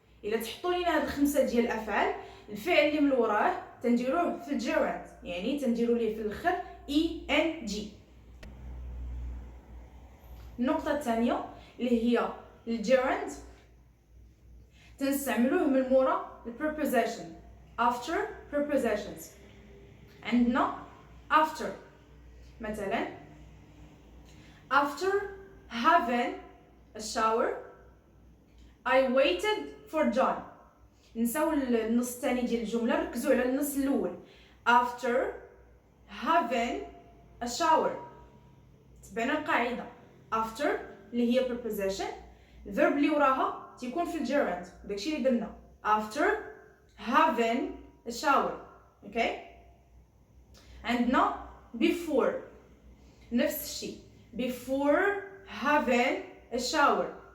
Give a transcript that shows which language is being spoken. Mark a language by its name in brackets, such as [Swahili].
[Arabic] الا تحطوا لينا هاد 5 ديال الافعال الفعل اللي من وراه تنديروه في الجيراند، يعني تنديروا ليه في الاخر eng. النقطه الثانيه اللي هي الجيراند تنستعملوه من مورا الpreposition after prepositions. عندنا [English] after، [Arabic] مثلا [English] after having a shower I waited for John. [Arabic] نساو النص الثاني ديال الجمله، ركزوا على النص الاول. [English] after having a shower [Arabic] تبعنا القاعده after اللي هي preposition، الverb اللي وراها تيكون في الجيراند، داكشي اللي درنا after having a shower. اوكي. عندنا [English] before [Arabic] نفس الشيء [English] before having a shower.